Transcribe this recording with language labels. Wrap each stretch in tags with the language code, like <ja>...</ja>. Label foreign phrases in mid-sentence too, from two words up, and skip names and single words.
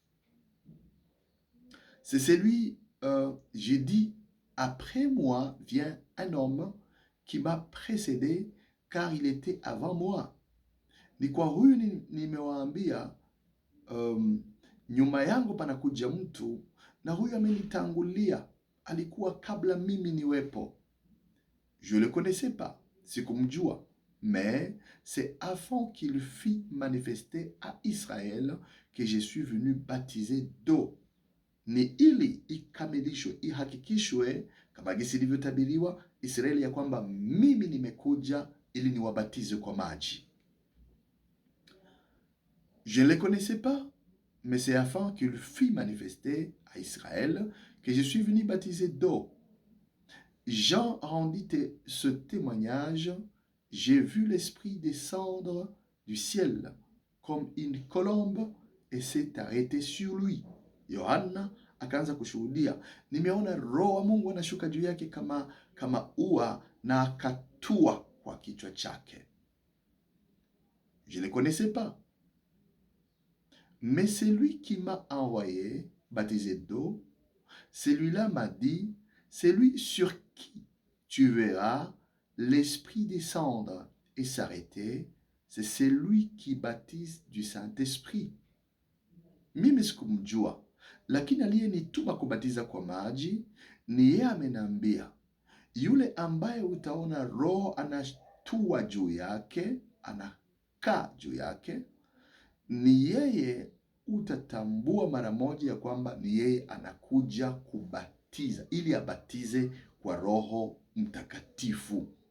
<fr>C'est celui, j'ai dit, après moi vient un homme qui m'a précédé, car il était avant moi.</fr> <sw>Ni kwa huyu nimewaambia, nyuma yangu panakuja mtu, na huyu amenitangulia, alikuwa kabla mimi niwepo.</sw> <fr>Je le connaissais pas, sikumjua, mais c'est avant qu'il fît manifester à Israël que je suis venu baptiser d'eau.</fr> <sw>Ni ili ikamilishwe, ihakikishwe kama gisi ilivyotabiriwa Israeli ya kwamba mimi nimekuja ili niwabatize kwa maji.</sw> <fr>Je ne le connaissais pas, mais c'est afin qu'il fît manifester à Israël que je suis venu baptiser d'eau. Jean rendit ce témoignage. J'ai vu l'Esprit descendre du ciel comme une colombe et s'est arrêté sur lui.</fr> <sw>Yohana akaanza kushuhudia, nimeona Roho wa Mungu anashuka juu yake kama ua na akatua kwa kichwa chake.</sw> <fr>Je ne le connaissais pas. Mais celui qui m'a envoyé baptiser d'eau, celui-là m'a dit, celui sur qui tu verras l'Esprit descendre et s'arrêter, c'est celui qui baptise du Saint-Esprit.</fr> <sw>Mimi sikumjua, lakini aliyenituma kubatiza kwa maji ni yeye amenambia, yule ambaye utaona Roho anatua juu yake, anakaa juu yake, ni yeye utatambua mara moja ya kwamba ni yeye anakuja kubatiza, ili abatize kwa Roho Mtakatifu.</sw>